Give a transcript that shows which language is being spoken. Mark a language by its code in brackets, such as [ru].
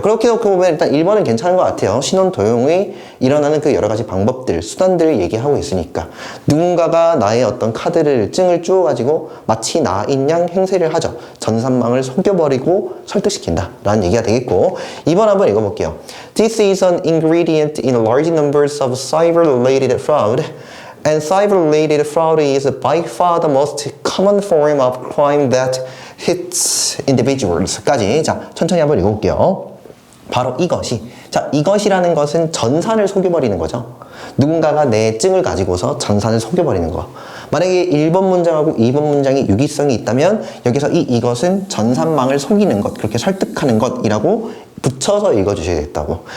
[ko] 그렇게 놓고 보면 일단 1번은 괜찮은 것 같아요. 신원 도용이 일어나는 그 여러 가지 방법들, 수단들을 얘기하고 있으니까 누군가가 나의 어떤 카드를, 증을 주어가지고 마치 나인 양 행세를 하죠. 전산망을 속여버리고 설득시킨다 라는 얘기가 되겠고, 2번 한번 읽어볼게요. [en] This is an ingredient in large numbers of cyber-related fraud. And cyber-related fraud is by far the most common form of crime that hits individuals.까지. [ko] 자, 천천히 한번 읽어볼게요. 바로 이것이. 자, 이것이라는 것은 전산을 속여버리는 거죠. 누군가가 내 증을 가지고서 전산을 속여버리는 거. 만약에 1번 문장하고 2번 문장이 유기성이 있다면 여기서 이것은 전산망을 속이는 것, 그렇게 설득하는 것이라고 붙여서 읽어주셔야겠다고.